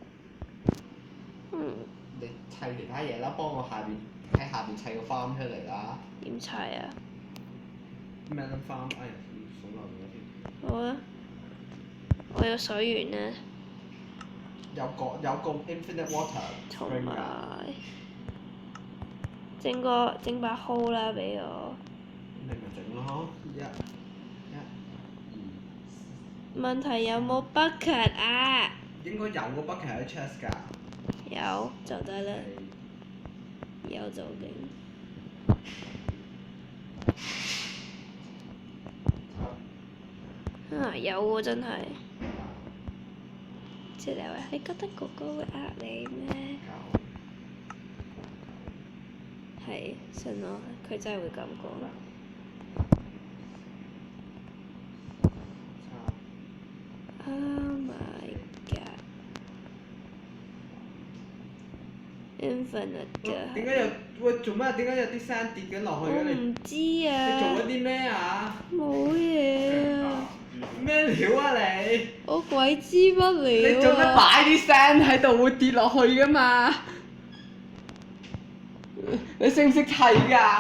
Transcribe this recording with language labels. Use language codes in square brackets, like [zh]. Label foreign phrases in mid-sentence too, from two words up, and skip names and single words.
[yue] 你砌其他嘢啦，幫我喺下邊砌個 farm 出嚟啦。點砌啊？ [en] melon farm， [yue] 哎呀，數漏咗添。好啊。我有水源啦。有個 [en] infinite water [yue] 同 spring 㗎。埋整把 hole 啦俾我。你咪整咯，問題有冇 bucket 啊？應該有個 bucket 喺 chest 㗎。有就得啦。有就勁。有喎真係。即係你話，你覺得哥哥會呃你咩？係，信我，佢真係會咁講。 [en] Oh my god！ [yue] Infinite 㗎。點解喂做咩？點解有啲聲跌緊落去嘅？我唔知啊。你做咗啲咩啊？冇嘢啊。咩料啊你？我鬼知乜料啊！你做咩擺啲聲喺度會跌落去㗎嘛？你識唔識砌㗎？